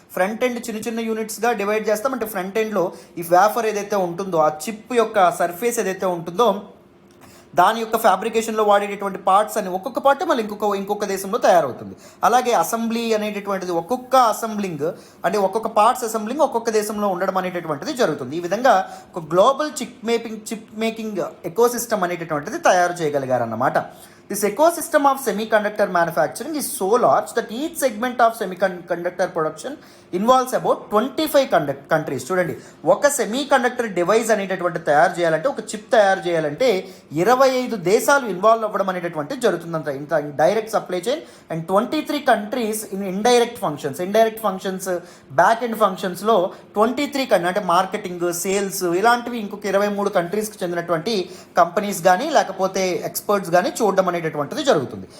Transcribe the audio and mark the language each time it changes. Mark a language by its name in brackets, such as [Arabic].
[Telugu] Front end చిన్న యూనిట్స్గా divide చేస్తాం. అంటే ఫ్రంట్ ఎండ్లో ఈ వేఫర్ ఏదైతే ఉంటుందో, ఆ చిప్ యొక్క సర్ఫేస్ ఏదైతే ఉంటుందో దాని యొక్క ఫ్యాబ్రికేషన్లో వాడేటటువంటి పార్ట్స్ అని ఒక్కొక్క పార్ట్ మళ్ళీ ఇంకొక దేశంలో తయారవుతుంది. అలాగే అసెంబ్లీ అనేటటువంటిది ఒక్కొక్క అసెంబ్లింగ్ అంటే ఒక్కొక్క పార్ట్స్ అసెంబ్లింగ్ ఒక్కొక్క దేశంలో ఉండడం అనేటటువంటిది జరుగుతుంది. ఈ విధంగా ఒక global chip making eco system అనేటటువంటిది తయారు చేయగలిగారన్నమాట. [English] This ecosystem of semiconductor manufacturing is so large that each segment of semiconductor production involves about 25 countries. [Telugu] చూడండి, ఒక సెమీ కండక్టర్ డివైస్ అనేటటువంటి తయారు చేయాలంటే, ఒక చిప్ తయారు చేయాలంటే 25 దేశాలు ఇన్వాల్వ్ అవ్వడం అనేటటువంటి జరుగుతుందంట. ఇంత [English] direct supply chain and 23 countries in indirect functions [Telugu] back end ఫంక్షన్స్లో 23 అంటే మార్కెటింగ్, సేల్స్ ఇలాంటివి ఇంకొక 23 కంట్రీస్కి చెందినటువంటి కంపెనీస్ కానీ లేకపోతే ఎక్స్పర్ట్స్ కానీ చూడడం అనేటటువంటిది జరుగుతుంది.